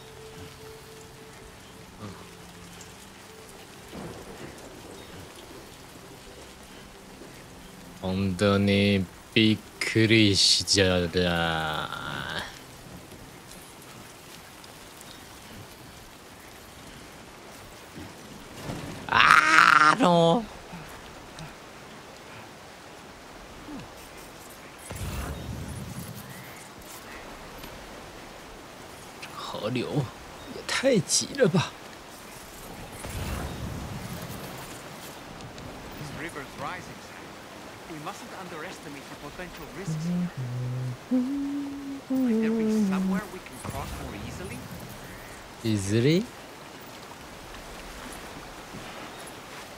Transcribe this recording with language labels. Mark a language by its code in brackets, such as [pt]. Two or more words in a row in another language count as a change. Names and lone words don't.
[ja] 本当にびっくりしちゃった。あの。 [zh] 河流也太急了吧！ [en] This river's rising. We mustn't underestimate the potential risks. Might there be somewhere we can cross more easily? Easily?